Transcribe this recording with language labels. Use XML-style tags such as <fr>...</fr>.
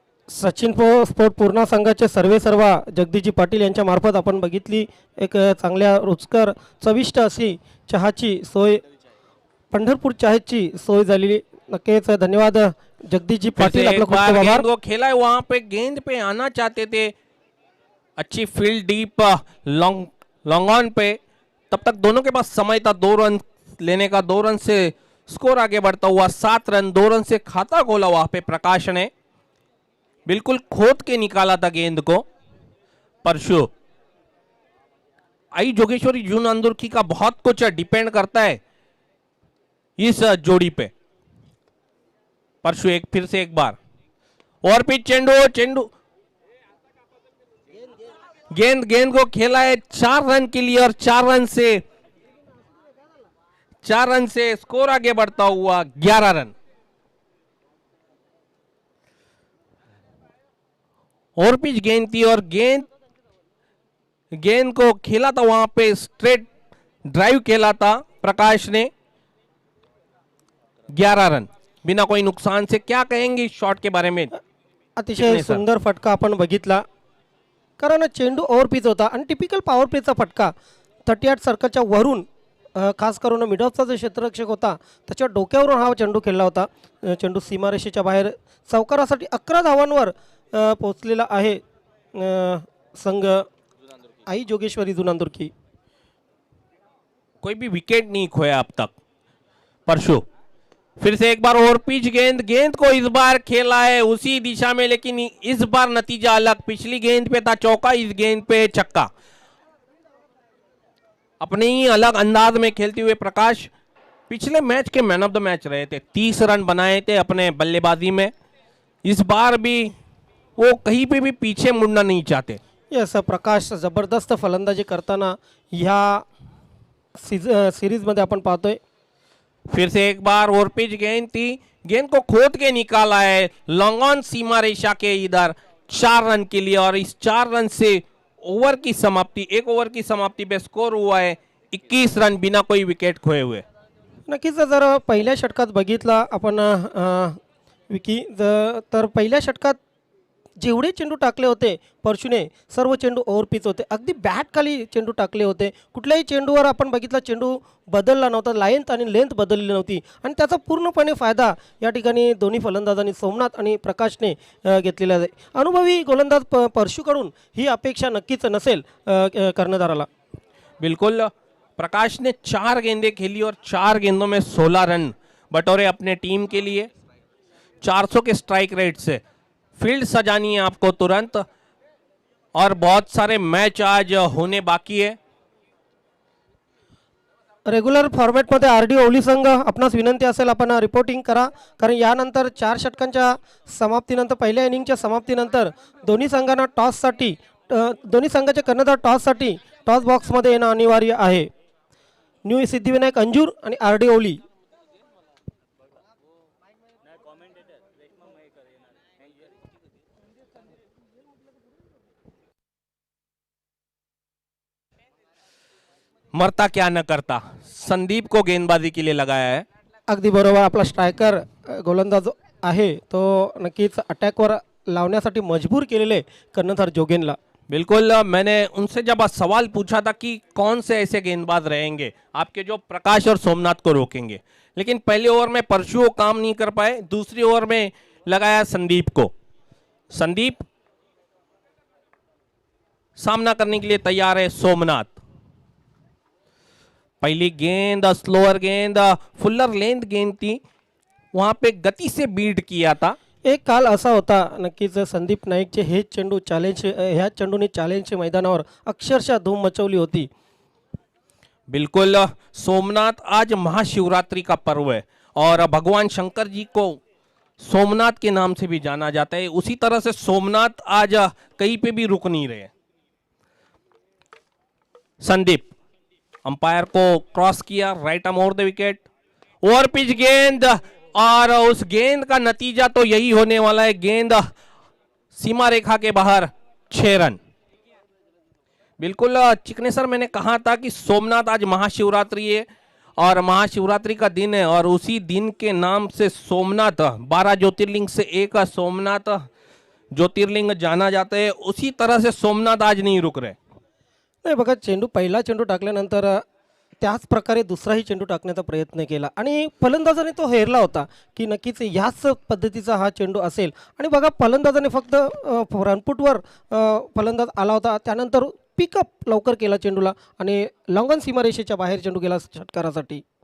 <mr>Sachin sport Purna संघाचे सर्वेसर्वा जगदीशजी पाटील यांच्या मार्फत आपण बघितली एक चांगल्या रुचकर चविष्ट अशी चहाची सोय, पंढरपूर चहाची सोय झालेली। नक्कीच धन्यवाद जगदीशजी पाटील, आपला खूप खूप आभार।</mr> <hi>वो खेला है वहां पे, गेंद पे आना चाहते थे, अच्छी फील्ड डीप लॉन्ग ऑन पे। तब तक दोनों के पास समय था 2 रन लेने का। 2 रन से स्कोर आगे बढ़ता हुआ 7 रन। 2 रन से खाता खोला वहां पे प्रकाश ने, बिल्कुल खोद के निकाला था गेंद को परशु। आई जोगेश्वरी जून अंदुरकी का बहुत कुछ डिपेंड करता है इस जोड़ी पे। परशु फिर से एक बार और पिच, चेंडू गेंद को खेला है 4 रन के लिए और 4 रन से स्कोर आगे बढ़ता हुआ 11 रन। और पिच गेंद थी और गेंद को खेला था वहां पे, स्ट्रेट ड्राइव खेला था प्रकाश ने। 11 रन बिना कोई नुकसान से। क्या कहेंगे इस शॉट के बारे में?</hi> <mr>अतिशय सुंदर फटका आपण बघितला, कारण चेंडू ओव्हर पिच होता आणि टिपिकल पॉवर प्लेचा फटका 38 सर्कलच्या वरून, खास करून मिड ऑफचा जो क्षेत्ररक्षक होता त्याच्या डोक्यावरून हा चेंडू खेळला होता। चेंडू सीमारेषेच्या बाहेर चौकारासाठी 11 धावांवर पोहोचलेला आहे संघ आई जोगेश्वरी जुनांदुरकी।</mr> <hi>कोई भी विकेट नहीं खोया अब तक परशु। फिर से एक बार और पिच गेंद को इस बार खेला है उसी दिशा में, लेकिन इस बार नतीजा अलग। पिछली गेंद पे था चौका, इस गेंद पे छक्का। अपने ही अलग अंदाज में खेलते हुए प्रकाश पिछले मैच के मैन ऑफ द मैच रहे थे। 30 रन बनाए थे अपने बल्लेबाजी में। इस बार भी वो कहीं पे भी पीछे मुड़ना नहीं चाहते।</hi> <mr>यस, प्रकाश जबरदस्त फलंदाजी करताना ह्या सीरीज मध्ये आपण पाहतोय।</mr> <hi>फिर से एक बार और पिच गेंद थी, गेंद को खोद के निकाला है लॉन्ग ऑन सीमा रेखा के इधर 4 रन के लिए। और इस 4 रन से ओवर की समाप्ति, 1 ओवर की समाप्ति पे स्कोर हुआ है 21 रन बिना कोई विकेट खोए हुए।</hi> <mr>नक्कीच जर पहिल्या षटकात बघितला आपण विकी, तर पहिल्या षटकात जेवढे चेंडू टाकले होते परशुने सर्व चेंडू ओव्हर पिच होते, अगदी बॅट खाली चेंडू टाकले होते। कुठल्याही चेंडूवर आपण बघितला चेंडू बदलला नव्हता, लाईन आणि लेंथ बदलली नव्हती आणि त्याचा पूर्णपणे फायदा या ठिकाणी दोन्ही फलंदाजांनी सोमनाथ आणि प्रकाशने घेतलेला आहे। अनुभवी गोलंदाज परशुकडून ही अपेक्षा नक्कीच नसेल कर्णधाराला।</mr> <hi>बिल्कुल, प्रकाश ने 4 गेंदें खेली और 4 गेंदों में 16 रन बटोरे अपने टीम के लिए। 400 के स्ट्राइक रेट से फील्ड सजानी है आपको तुरंत, और बहुत सारे मैच आज होने बाकी है।</hi> <mr>रेग्युलर फॉर्मॅटमध्ये आरडी ओवली संघ आपणास विनंती असेल आपण रिपोर्टिंग करा, कारण यानंतर 4 षटकांच्या समाप्तीनंतर, पहिल्या इनिंगच्या समाप्तीनंतर दोन्ही संघांना टॉससाठी, दोन्ही संघाचे कर्णधार टॉससाठी टॉस बॉक्समध्ये येणं अनिवार्य आहे। न्यू सिद्धिविनायक अंजूर आणि आरडी ओवली।</mr> <hi>मरता क्या न करता, संदीप को गेंदबाजी के लिए लगाया है।</hi> <mr>अगदी बरोबर, आपला स्ट्रायकर गोलंदाज आहे तो नक्कीच अटॅकवर लावण्यासाठी मजबूर केलेले कर्णधार जोगेनला।</mr> <hi>बिल्कुल मैंने उनसे जब सवाल पूछा था कि कौन से ऐसे गेंदबाज रहेंगे आपके जो प्रकाश और सोमनाथ को रोकेंगे, लेकिन पहले ओवर में परशु वो काम नहीं कर पाए, दूसरी ओवर में लगाया संदीप को। संदीप सामना करने के लिए तैयार है सोमनाथ। पहली गेंद स्लोअर गेंद, फुल्लर लेंथ गेंद थी, वहां पे गति से बीट किया था।</hi> <mr>एक काल असा होता नक्कीच संदीप नाईकचे हे चेंडू चॅलेंज ह्या चेंडूने चॅलेंजच्या मैदानावर अक्षरशः धूम मचवली होती।</mr> <hi>बिल्कुल सोमनाथ आज महाशिवरात्रि का पर्व है और भगवान शंकर जी को सोमनाथ के नाम से भी जाना जाता है, उसी तरह से सोमनाथ आज कहीं पे भी रुक नहीं रहे। संदीप अंपायर को क्रॉस किया, right arm over the wicket, over pitch गेंद, और उस गेंद का नतीजा तो यही होने वाला है, गेंद सीमा रेखा के बाहर, 6 रन। बिल्कुल चिकने सर, मैंने कहा था कि सोमनाथ आज महाशिवरात्रि है और महाशिवरात्रि का दिन है और उसी दिन के नाम से सोमनाथ 12 ज्योतिर्लिंग से एक सोमनाथ ज्योतिर्लिंग जाना जाता है, उसी तरह से सोमनाथ आज नहीं रुक रहे।</hi> <mr>नाही बघा, चेंडू पहिला चेंडू टाकल्यानंतर त्याच प्रकारे दुसराही चेंडू टाकण्याचा प्रयत्न केला आणि फलंदाजाने तो हेरला होता की नक्कीच याच पद्धतीचा हा चेंडू असेल। आणि बघा, फलंदाजाने फक्त रनपुटवर फलंदाज आला होता, त्यानंतर पिकअप लवकर केला चेंडूला आणि लॉंगन सीमारेषेच्या बाहेर चेंडू गेला षटकारासाठी।</mr>